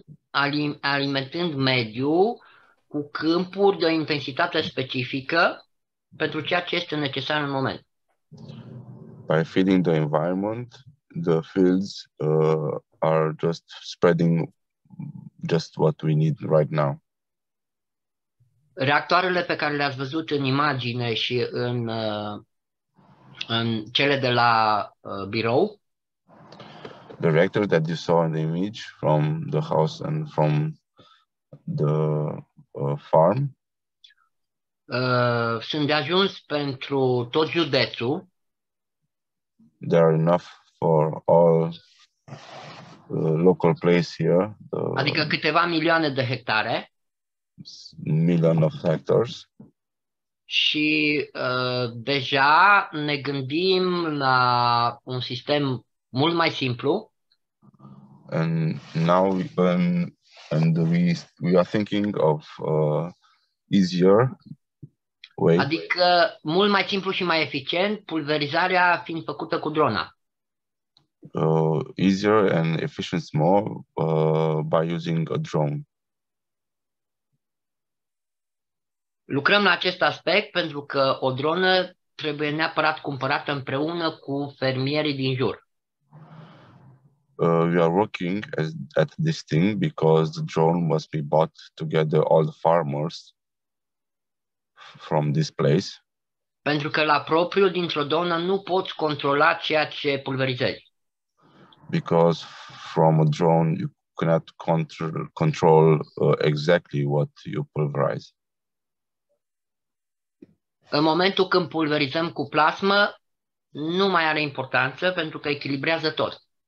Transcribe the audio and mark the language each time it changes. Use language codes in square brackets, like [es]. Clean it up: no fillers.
[ro] Alimentând mediul cu câmpuri de o intensitate specifică pentru ceea ce este necesar în moment. [en] By feeding the environment, the fields are just spreading just what we need right now. [ro] Reactoarele pe care le-ați văzut în imagine și în cele de la birou, [en] the reactor that you saw in the image from the house and from the farm [ro] sunt de ajuns pentru tot județul. [en] There are enough for all local place here. [ro] Adică câteva milioane de hectare. [en] Million of hectares. [ro] Și deja ne gândim la un sistem mult mai simplu. [en] And now we are thinking of easier way. [ro] Adică mult mai simplu și mai eficient, pulverizarea fiind făcută cu drona. [en] Easier and efficient more by using a drone. [ro] Lucrăm la acest aspect pentru că o dronă trebuie neapărat cumpărată împreună cu fermierii din jur. [en] We are working at this thing because the drone must be bought together all the farmers from this place. [ro] Pentru că la propriu dintr-o dronă nu poți controla ceea ce pulverizezi. [en] Because from a drone you cannot control exactly what you pulverize. [ro] În momentul când pulverizăm cu plasmă, nu mai are importanță pentru că echilibrează tot.